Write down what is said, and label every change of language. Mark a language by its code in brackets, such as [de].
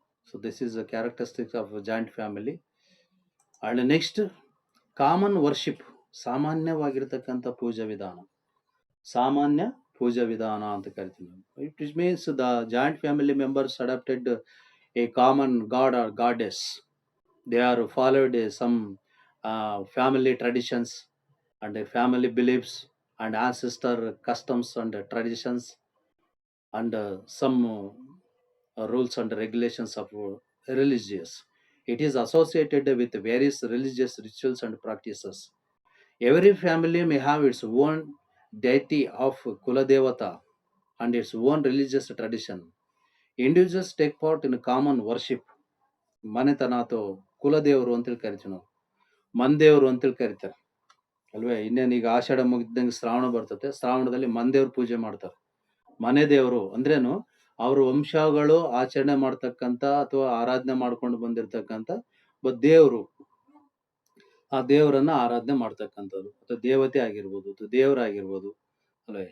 [en] So this is a characteristics of joint family. And next common worship, [kn] ಸಾಮಾನ್ಯವಾಗಿರ್ತಕ್ಕಂಥ ಪೂಜಾ ವಿಧಾನ. ಸಾಮಾನ್ಯ ಪೂಜಾ ವಿಧಾನ ಅಂತ ಕರಿತೀವಿ. [en] It means the joint family members adopted a common god or goddess. They are followed some family traditions and family beliefs and ancestor customs and traditions and some rules and regulations of religious. It is associated with various religious rituals and practices. Every family may have its own deity of Kuladevata and its own religious tradition. Individuals take part in common worship. [kn] ಮನೆತನ ಅಥವಾ ಕುಲದೇವರು ಅಂತೇಳಿ ಕರಿತೀವಿ ನಾವು. ಮನ್ದೇವರು ಅಂತೇಳಿ ಕರಿತಾರೆ ಅಲ್ವೇ. ಇನ್ನೇನು ಈಗ ಆಷಾಢ ಮುಗಿದಂಗೆ ಶ್ರಾವಣ ಬರ್ತದೆ. ಶ್ರಾವಣದಲ್ಲಿ ಮನ್ದೇವ್ರ ಪೂಜೆ ಮಾಡ್ತಾರೆ. ಮನೆ ದೇವರು ಅಂದ್ರೇನು, ಅವ್ರ ವಂಶಗಳು ಆಚರಣೆ ಮಾಡ್ತಕ್ಕಂಥ ಅಥವಾ ಆರಾಧನೆ ಮಾಡ್ಕೊಂಡು ಬಂದಿರತಕ್ಕಂಥ ದೇವರು, ಆ ದೇವರನ್ನ ಆರಾಧನೆ ಮಾಡ್ತಕ್ಕಂಥದ್ದು ಅಥವಾ ದೇವತೆ ಆಗಿರ್ಬೋದು ಅಥವಾ ದೇವರಾಗಿರ್ಬೋದು ಅಲ್ವೇ.